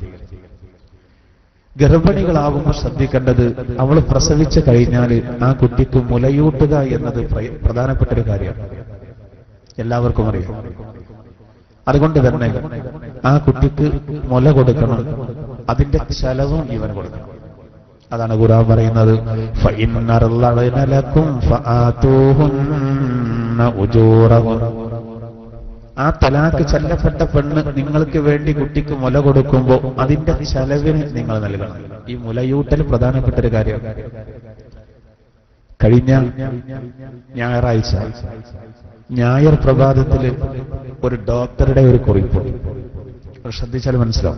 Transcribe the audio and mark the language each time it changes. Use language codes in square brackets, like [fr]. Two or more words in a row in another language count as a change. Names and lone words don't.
[ml] ഗർഭിണികളാകുമ്പോൾ ശ്രദ്ധിക്കേണ്ടത്, അവൾ പ്രസവിച്ചു കഴിഞ്ഞാൽ ആ കുട്ടിക്ക് മുലയൂട്ടുക എന്നത് പ്രധാനപ്പെട്ട ഒരു കാര്യമാണ്. എല്ലാവർക്കും അറിയാം. അതുകൊണ്ട് തന്നെ ആ കുട്ടിക്ക് മുല കൊടുക്കണം, അതിന്റെ ചെലവും ഇവൻ കൊടുക്കണം. അതാണ് ഖുർആൻ പറയുന്നത്, [ar] فَإِنْ أَرْضَعْنَ لَكُمْ فَآتُوهُنَّ أُجُورَهُنَّ. [ml] ആ തലാഖ് ചൊല്ലപ്പെട്ട പെണ്ണ് നിങ്ങൾക്ക് വേണ്ടി കുട്ടിക്ക് മുല കൊടുക്കുമ്പോൾ അതിന്റെ ചെലവിന് നിങ്ങൾ നൽകണം. ഈ മുലയൂട്ടൽ പ്രധാനപ്പെട്ട ഒരു കാര്യമാണ്. കഴിഞ്ഞ ഞായറാഴ്ച ഞായർ പ്രഭാതത്തിൽ ഒരു ഡോക്ടറുടെ ഒരു കുറിപ്പ് ശ്രദ്ധിച്ചാൽ മനസ്സിലാവും.